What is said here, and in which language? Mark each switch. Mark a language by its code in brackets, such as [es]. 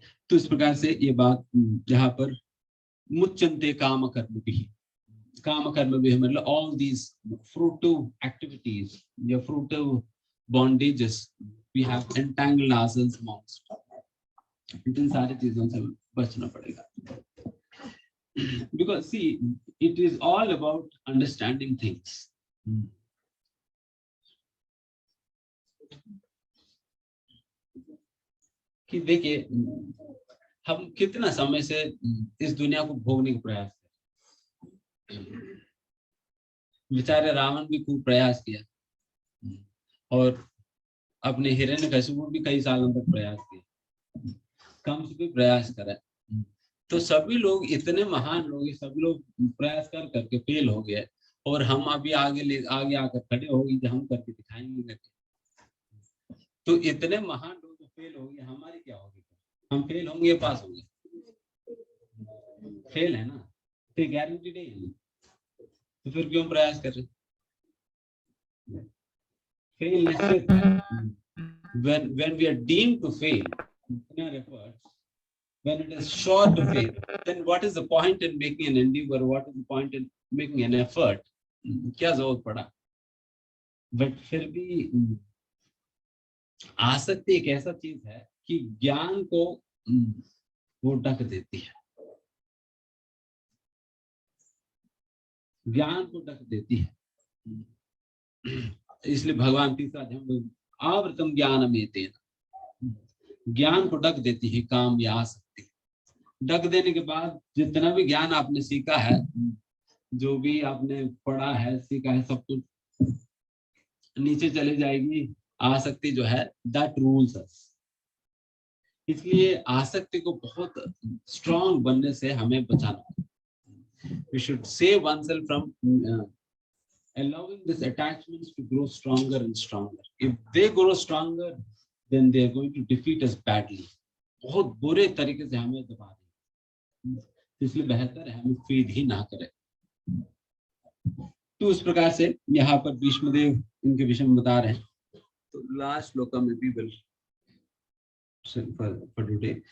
[hi] तो इस प्रकार से ये बात जहाँ पर मुच्यन्ते काम कर्म भी, काम कर्म भी मतलब [en] all these fruitive activities [hi] या [en] fruitive bondages we have entangled ourselves amongst, [hi] इन सारी चीजों से बचना पड़ेगा। [en] Because see, it is all about understanding things. [hi] कि देखिए हम कितना समय से इस दुनिया को भोगने का प्रयास कर, बेचारे रावण भी खूब प्रयास किया और अपने हिरण्यकशिपु भी कई सालों तक प्रयास किया, कंस भी प्रयास करा। तो सभी लोग इतने महान लोग, सभी लोग प्रयास कर करके फेल हो गए और हम अभी आगे आकर खड़े हो गए, हम करके दिखाएंगे। तो इतने महान लोग जो फेल हो गए, हमारी क्या होगी? हम फेल होंगे पास होंगे? फेल है ना, तो गारंटी नहीं है, तो फिर क्यों प्रयास कर रहे? Fail निश्चित है। [en] When we are deemed to fail in our efforts, when it is sure to fail, then what is the point in making an endeavor? What is the point in making an effort? [hi] क्या जरूरत पड़ा? But फिर भी आसक्ति एक ऐसा चीज है कि ज्ञान को वो ढक देती है, ज्ञान को ढक देती है। इसलिए भगवान तीसरा अध्याय आवृतम ज्ञानमेतेन, ज्ञान को ढक देती है काम या आसक्ति। ढक देने के बाद जितना भी ज्ञान आपने सीखा है, जो भी आपने पढ़ा है सीखा है, सब कुछ नीचे चले जाएगी। आसक्ति जो है [en] That rules us. [hi] इसलिए आसक्ति को बहुत स्ट्रॉन्ग बनने से हमें बचाना। We should [en] Save oneself from allowing these attachments to grow stronger and stronger. If they grow stronger, then they are going to defeat us badly. [hi] बहुत बुरे तरीके से हमें दबा देंगे। इसलिए बेहतर है हमें फेद ही ना करें। तो इस प्रकार से यहाँ पर भीष्मदेव इनके विषय में बता रहे हैं। तो लास्ट श्लोक में भी [en] Will for today.